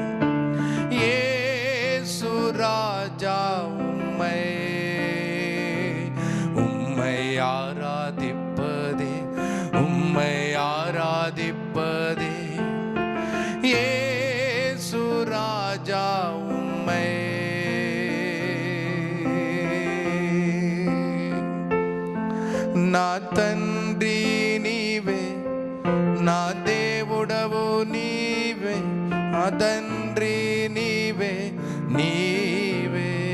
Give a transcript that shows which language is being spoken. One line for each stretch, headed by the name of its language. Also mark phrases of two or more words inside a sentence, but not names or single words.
Tamil: இயேசு ராஜா, உம்மை உம்மை ஆராதிப்பதே, உம்மை ஆராதிப்பதே இயேசு ராஜா, உம்மை
Telugu: నా తండ్రి నీవే, నా దేవుడవు నీవే, నా తండ్రి నీవే, నీవే